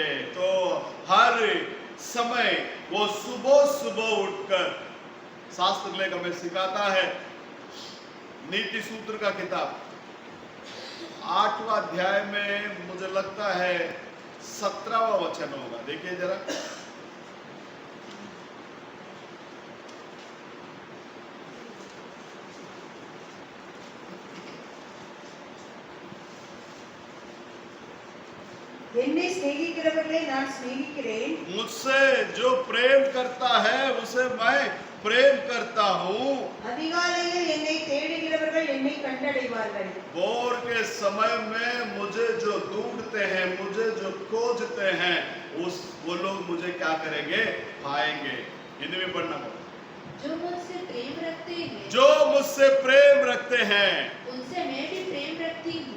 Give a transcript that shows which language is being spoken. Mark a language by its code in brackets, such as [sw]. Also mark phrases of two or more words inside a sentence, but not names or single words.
[hi] तो हर समय वो सुबह सुबह उठकर, शास्त्र लेख हमें सिखाता है, नीति सूत्र का किताब 8वां अध्याय में मुझे लगता है 17वां वचन होगा, देखिए जरा। [ta] என்னை சிநேகிக்கிறவர்களை நான் சிநேகிக்கிறேன், [hi] मुझसे जो प्रेम करता है उसे मैं प्रेम करता हूँ। [ta] அதிகாலையில் என்னை தேடுகிறவர்கள் என்னை கண்டடைவார்கள்। [hi] भोर के समय में मुझे जो ढूंढते हैं, मुझे जो खोजते हैं, वो लोग मुझे क्या करेंगे? पाएंगे। हिंदी में पढ़ना पड़ेगा। जो मुझसे प्रेम रखते हैं, जो मुझसे प्रेम रखते हैं उनसे मैं भी प्रेम रखती हूँ,